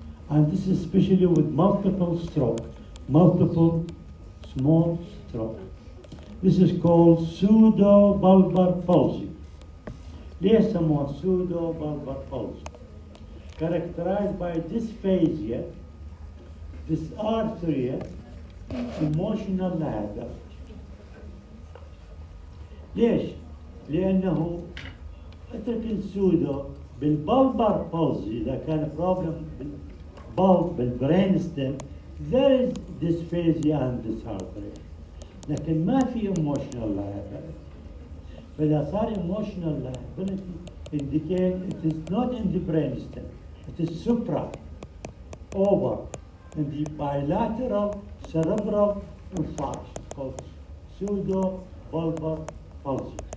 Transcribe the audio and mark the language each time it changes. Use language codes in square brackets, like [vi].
[en] And this is especially with multiple stroke, multiple small stroke. This is called pseudobulbar palsy. [ar] ليه يسموها [en] pseudo bulbar palsy characterized by dysphasia, dysarthria, emotional lack. [ar] ليش؟ لأنه اترك السودو بالبلبر بالزي إذا كان بروبلم بالبرين ستيم [en] there is dysphasia and dysarthria [ar] لكن ما في [en] emotional liability. [ar] فإذا صار [en] emotional liability indicate it is not in the brain stem, it is supra, over, in the bilateral cerebral infarction called pseudo-bulbar palsy.